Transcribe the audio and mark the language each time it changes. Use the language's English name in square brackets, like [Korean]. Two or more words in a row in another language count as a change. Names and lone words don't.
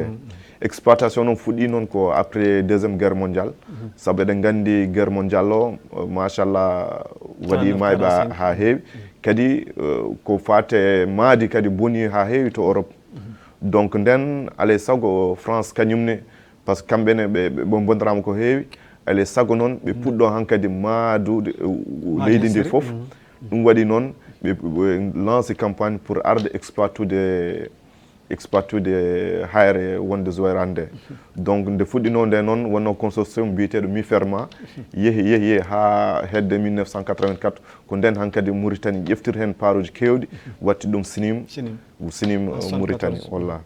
[Fula] Exploitation noon fuɗɗi noon ko [French] après deuxiéme guerre mondiale [Fula] saabu eɗen gandi [French] guerre mondiale [Fula] o machallah waɗi mayɓe ha heewi kadi ko fate maadi kadi boni ha heewi to Europe. Donc nden alay sago France kañumne [French] par ce que [Fula] kamɓene ɓe bondirama ko heewi alay sago noon ɓe puɗɗo hankkadi maadude leydi ndi fof. ɗum waɗi noon ɓe [French] lance campagne pour [Fula] arde exploitude hayre wonde Joérate nde. Donc nde fuɗɗino nde noon wonno consortium biyeteɗo MIFERMA yeehi ha hedde 1984 ko nden hankkadi Mauritanie ƴeftir hen paaruji kewɗi watti ɗum SNIM Mauritanie walla.